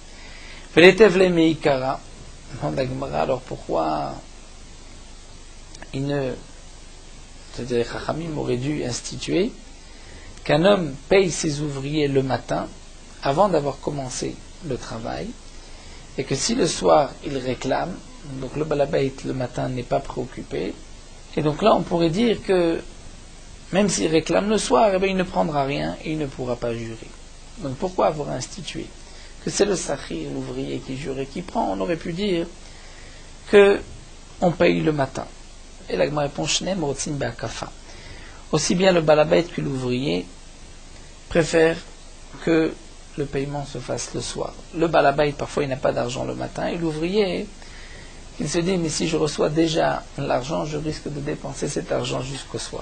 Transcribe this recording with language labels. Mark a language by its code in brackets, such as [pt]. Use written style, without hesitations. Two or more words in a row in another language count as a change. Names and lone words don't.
[fr] Demande la Gemara, alors pourquoi c'est-à-dire les Chachamim auraient dû instituer qu'un homme paye ses ouvriers le matin avant d'avoir commencé le travail, et que si le soir il réclame, donc le balabait le matin n'est pas préoccupé, et donc là on pourrait dire que même s'il réclame le soir, eh bien, il ne prendra rien et il ne pourra pas jurer. Donc pourquoi avoir institué que c'est le sahir, l'ouvrier qui jure et qui prend? On aurait pu dire que on paye le matin. Et la Gemara répond [he] שניהם רוצים בהקפה. [fr] Aussi bien le balabait que l'ouvrier préfèrent que le paiement se fasse le soir. Le balabait, parfois, il n'a pas d'argent le matin, et l'ouvrier, il se dit, mais si je reçois déjà l'argent, je risque de dépenser cet argent jusqu'au soir.